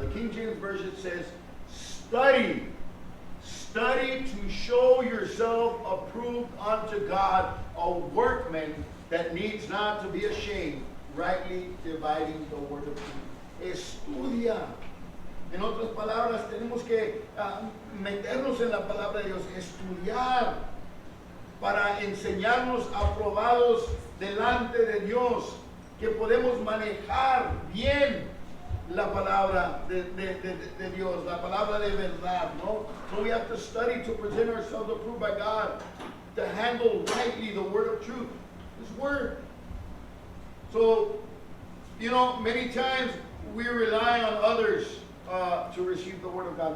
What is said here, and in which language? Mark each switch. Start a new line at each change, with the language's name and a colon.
English: The King James Version says, study to show yourself approved unto God, a workman that needs not to be ashamed, rightly dividing the word of truth.
Spanish: Estudia. En otras palabras, tenemos que meternos en la palabra de Dios, estudiar para enseñarnos aprobados delante de Dios, que podemos manejar bien la palabra de Dios, la palabra de verdad, ¿no?
English: So we have to study to present ourselves approved by God, to handle rightly the word of truth, His word. So, many times we rely on others to receive the word of God.